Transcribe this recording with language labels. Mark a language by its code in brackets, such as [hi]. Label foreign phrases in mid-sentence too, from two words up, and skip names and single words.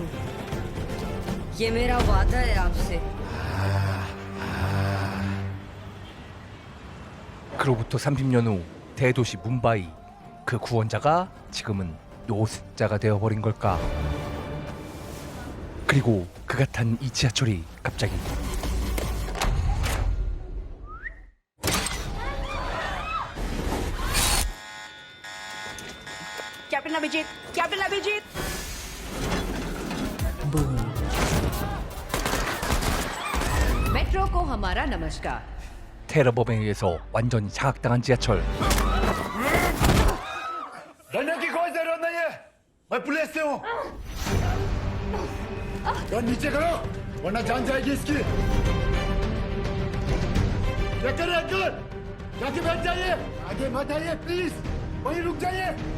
[hi] ये मेरा वादा है आपसे। [ko] 그로부터 30년 후 대도시 뭄바이. 그 구원자가 지금은 노숙자가 되어버린 걸까? 그리고 그가 탄 이 지하철이 갑자기 [hi] कैप्टन अभिजीत, कैप्टन अभिजीत। मेट्रो को हमारा नमस्कार। [ko] 테러범에 의해서 완전히 장악당한 지하철. [hi] डरने की कोई जरूरत नहीं है, मैं पुलिस से हूँ। गन नीचे करो वरना जान जाएगी इसकी। क्या कर रहे अंकल? जाके बैठ जाइए, आगे मत आइए प्लीज, वहीं रुक जाइए।